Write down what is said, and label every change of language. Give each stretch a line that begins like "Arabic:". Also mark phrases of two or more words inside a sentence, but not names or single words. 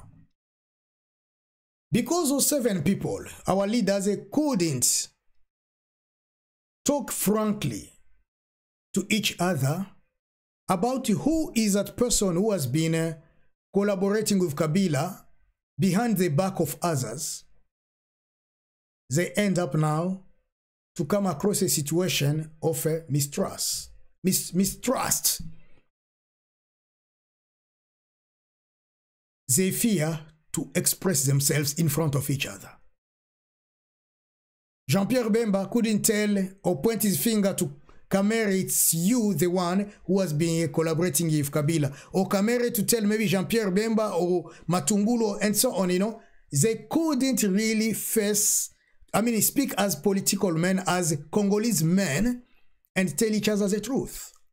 English: Because those 7 people, our leaders, couldn't talk frankly to each other about who is that person who has been collaborating with Kabila behind the back of others, they end up now to come across a situation of mistrust. Mistrust. They fear to express themselves in front of each other. Jean-Pierre Bemba couldn't tell or point his finger to Kamere, it's you, the one who has been collaborating with Kabila. Or Kamere to tell maybe Jean-Pierre Bemba or Matungulo and so on, They couldn't really face, speak as political men, as Congolese men, and tell each other the truth.